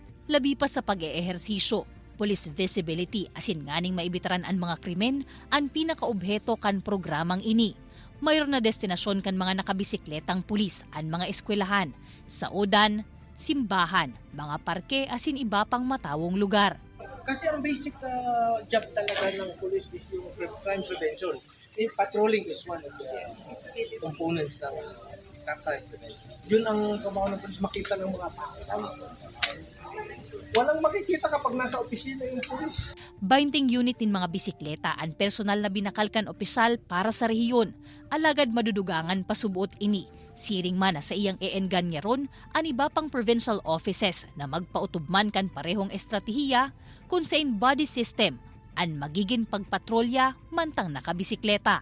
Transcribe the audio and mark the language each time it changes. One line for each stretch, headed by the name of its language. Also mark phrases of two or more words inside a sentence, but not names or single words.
Bikol: Labi pa sa pag-eehersisyo, police visibility asin nganing maibitaran ang mga krimen ang pinakaobheto kan programang ini. Mayroon na destinasyon kan mga nakabisikletang pulis ang mga eskwelahan, saudan, simbahan, mga parke asin iba pang matawong lugar.
Filipino: Kasi ang
English: basic job
Filipino: talaga ng police is yung
English: crime prevention. Patrolling is one of the components ng crime prevention.
Filipino: Yun ang trabaho ng police, makita ng mga tao. Walang makikita kapag nasa opisina yung police.
Bikol: 20 unit nin mga bisikleta ang personal na binakalkan opisyal para sa rehiyon. Alagad madudugangan pasubuot ini. Siring man sa iyang eengan niya ron ang iba pang
English: provincial offices
Bikol: na magpautubman kan parehong estratehiya kung saan
English: body system
Bikol: ang magiging pagpatrolya mantang nakabisikleta.